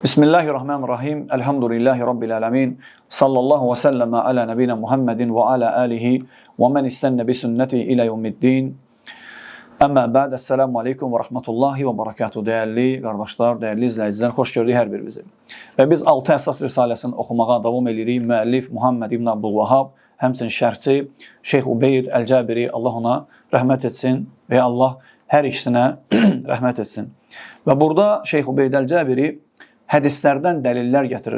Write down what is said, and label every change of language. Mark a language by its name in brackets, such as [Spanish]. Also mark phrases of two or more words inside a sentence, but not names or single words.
[Arabic] بسم الله الرحمن الرحيم الحمد لله رب العالمين صلى الله وسلم على نبينا محمد وعلى آله ومن استن بسنته إلى يوم الدين. أما بعد. السلام عليكم ورحمة الله وبركاته. [Turkish] Değerli kardeşler, değerli izleyiciler, hoş gördük her birimizi. [Azerbaijani] Ve biz 6 əsas risaləsini oxumağa davam edirik. Müəllif Muhammed ibn Abdülvahhab, həmçinin şərhçi Şeyx Ubeyd Əl-Cəbiri, Allah ona rəhmət etsin və Allah hər ikisinə rəhmət etsin. Və burada Şeyx Ubeyd Əl-Cəbiri hədislərdən dəlillər gətirir.